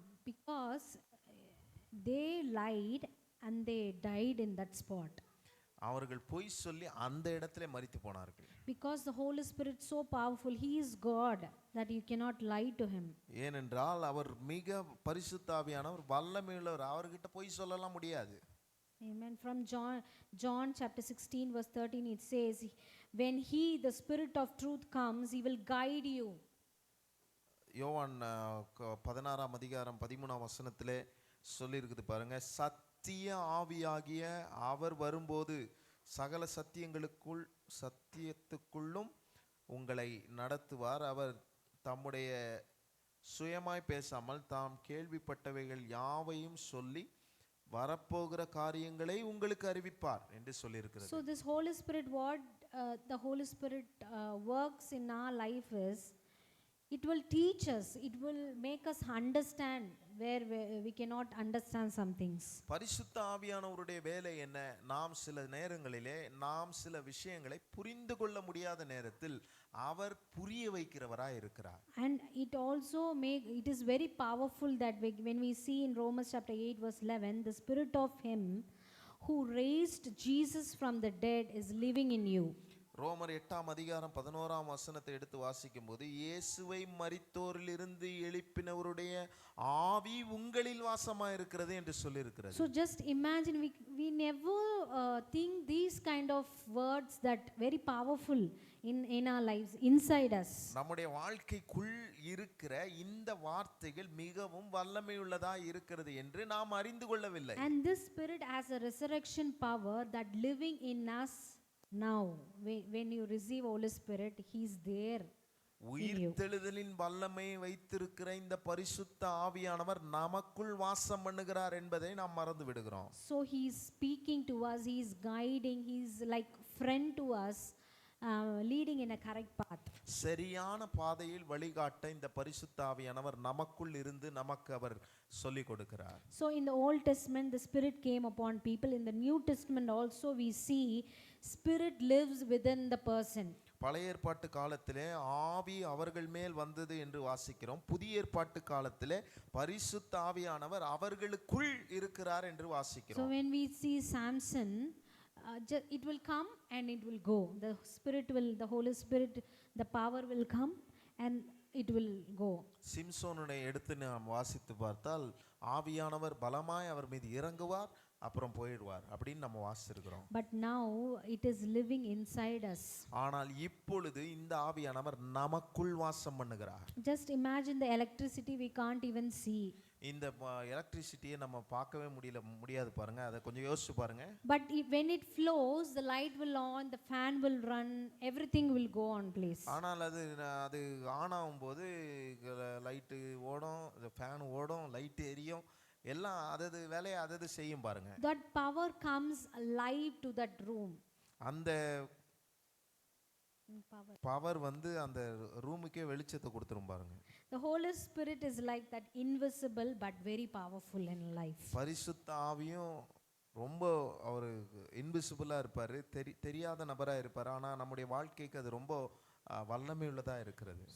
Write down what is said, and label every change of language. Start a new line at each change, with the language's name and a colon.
English: Because they lied and they died in that spot.
Tamil: அவர்கள் பொய் சொல்லி அந்த இடத்திலே மரித்து போனார்கள்.
English: Because the Holy Spirit so powerful, he is God, that you cannot lie to him.
Tamil: ஏனென்றால் அவர் மிக பரிசுத்த ஆவியானவர் வல்லமையுள்ளவர், அவர்கிட்ட பொய் சொல்லலாம் முடியாது.
English: Amen. From John chapter 16 verse 13 it says, when he, the Spirit of truth comes, he will guide you.
Tamil: யோவான் 16 அதிகாரம் 13 வசனத்திலே சொல்லி இருக்குது பாருங்க, சத்திய ஆவியாகிய அவர் வரும்போது சகல சத்தியத்துக்குள்ளும் உங்களை நடத்துவார். அவர் தம்முடைய சுயமாய் பேசாமல் தாம் கேள்விப்பட்டவைகள் யாவையும் சொல்லி வரப்போகிற காரியங்களை உங்களுக்கு அறிவிப்பார் என்று சொல்லி இருக்கிறது.
English: So this Holy Spirit, what the Holy Spirit works in our life is, it will teach us, it will make us understand where we cannot understand some things.
Tamil: பரிசுத்த ஆவியானவருடைய வேலை என்ன? நாம் சில நேரங்களிலே நாம் சில விஷயங்களை புரிந்து கொள்ள முடியாத நேரத்தில் அவர் புரிய வைக்கிறவராய் இருக்கிறார்.
English: And it also it is very powerful that when we see in Romans chapter 8 verse 11, the spirit of him who raised Jesus from the dead is living in you.
Tamil: ரோமர் 8 அதிகாரம் 11 வசனத்தை எடுத்து வாசிக்கும் போது, இயேசுவை மரித்தோரிலிருந்து எழுப்பினவருடைய ஆவி உங்களில் வாசமாய் இருக்கிறது என்று சொல்லி இருக்கிறது.
English: So just imagine, we never think these kind of words that very powerful in our lives, inside us.
Tamil: நம்முடைய வாழ்க்கைக்குள் இருக்கிற இந்த வார்த்தைகள் மிகவும் வல்லமையுள்ளதா இருக்கிறது என்று நாம் அறிந்து கொள்ளவில்லை.
English: And this spirit has a resurrection power that living in us now. When you receive Holy Spirit, he is there.
Tamil: உயிர்த்தெழுதலின் வல்லமை வைத்திருக்கிற இந்த பரிசுத்த ஆவியானவர் நமக்குள் வாசம் பண்ணுகிறார் என்பதை நாம் மறந்து விடுகிறோம்.
English: So he is speaking to us, he is guiding, he is like friend to us, leading in a correct path.
Tamil: சரியான பாதையில் வழிகாட்ட இந்த பரிசுத்த ஆவியானவர் நமக்குள் இருந்து நமக்கு அவர் சொல்லி கொடுக்கிறார்.
English: So in the Old Testament the Spirit came upon people. In the New Testament also we see Spirit lives within the person.
Tamil: பழைய ஏற்பாட்டு காலத்திலே ஆவி அவர்கள் மேல் வந்தது என்று வாசிக்கிறோம். புதிய ஏற்பாட்டு காலத்திலே பரிசுத்த ஆவியானவர் அவர்களுக்குள் இருக்கிறார் என்று வாசிக்கிறோம்.
English: So when we see Samson, it will come and it will go. The Holy Spirit, the power will come and it will go.
Tamil: சிம்சோனுடைய எடுத்து நாம் வாசித்து பார்த்தால் ஆவியானவர் பலமாய் அவர் மீது இறங்குவார், அப்புறம் போயிடுவார் அப்படின்னு நம்ம வாசிச்சிருக்கிறோம்.
English: But now it is living inside us.
Tamil: ஆனால் இப்பொழுது இந்த ஆவியானவர் நமக்குள் வாசம் பண்ணுகிறார்.
English: Just imagine the electricity we can't even see.
Tamil: இந்த எலக்ட்ரிசிட்டியை நம்ம பார்க்கவே முடியாது பாருங்க, அதை கொஞ்சம் யோசிச்சு பாருங்க.
English: But when it flows, the light will on, the fan will run, everything will go on place.
Tamil: ஆனால் அது ஆன் ஆகும்போது லைட்டு ஓடும், ஃபேன் ஓடும், லைட் எரியும், எல்லாம் அதது வேலையை அதது செய்யும் பாருங்க.
English: That power comes alive to that room.
Tamil: அந்த பவர் வந்து அந்த ரூமுக்கே வெளிச்சத்தை கொடுத்துரும் பாருங்க.
English: The Holy Spirit is like that, invisible but very powerful in life.
Tamil: பரிசுத்த ஆவியும் ரொம்ப அவர் இன்விசிபிளா இருப்பாரு, தெரியாத நபரா இருப்பாரு, ஆனா நம்முடைய வாழ்க்கைக்கு அது ரொம்ப வல்லமை உள்ளதா இருக்கிறது.